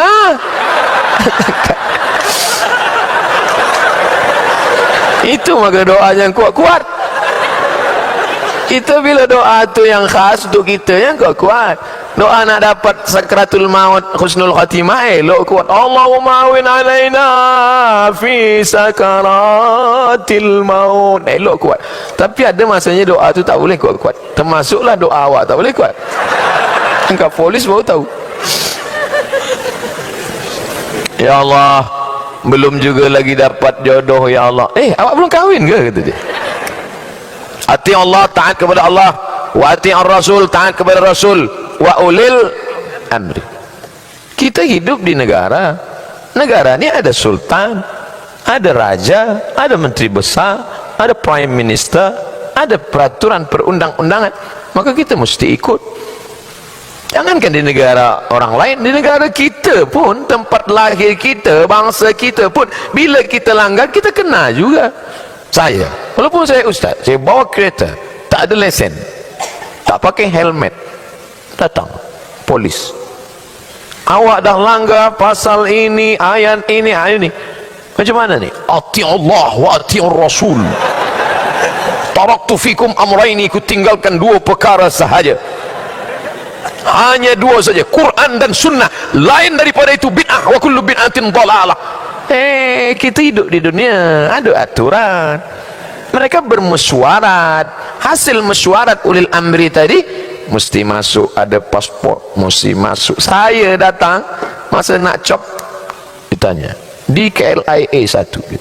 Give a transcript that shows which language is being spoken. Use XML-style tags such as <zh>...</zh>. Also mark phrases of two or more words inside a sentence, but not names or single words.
<ms>Itu maka doa yang kuat-kuat. Kita bila doa tu yang khas untuk kita, yang kuat-kuat. Doa nak dapat sakratul maut,</ms> <ar>husnul khatimah,</ar> <ms>elok kuat.</ms> <ar>Allahumma awin alaina fi sakaratil maut,</ar> <ms>elok kuat. Tapi ada masanya doa tu tak boleh kuat-kuat. Termasuklah doa awak tak boleh kuat. Engkau polis baru tahu. Ya Allah, belum juga lagi dapat jodoh, ya Allah. Awak belum kahwin ke? Kata dia.</ms> <ar>Ati Allah,</ar> <ms>taat kepada Allah,</ms> <ar>wa ati ar-rasul,</ar> <ms>taat kepada Rasul,</ms> <ar>wa ulil amri.</ar> <ms>Kita hidup di negara ni ada sultan, ada raja, ada menteri besar, ada</ms> <en>prime minister,</en> <ms>ada peraturan perundang-undangan, maka kita mesti ikut. Jangankan di negara orang lain, di negara kita pun, tempat lahir kita, bangsa kita pun, bila kita langgar, kita kena juga. Saya, walaupun saya ustaz, saya bawa kereta, tak ada lesen, tak pakai helmet, datang polis, awak dah langgar pasal ini, ayat ini, macam mana ni?</ms> <ar>Ati Allah wa ati Rasul, taraktu fikum amraini,</ar> <ms>ku tinggalkan dua perkara sahaja, hanya dua saja, Quran dan sunnah, lain daripada itu bid'ah,</ms> <ar>wa kullu bid'atin dhalalah.</ar> <ms>Kita hidup di dunia ada aturan. Mereka bermesyuarat, hasil mesyuarat</ms> <ar>ulil amri</ar> <ms>tadi mesti masuk, ada paspor mesti masuk. Saya datang masa nak cop, ditanya di KLIA 1 gitu.</ms>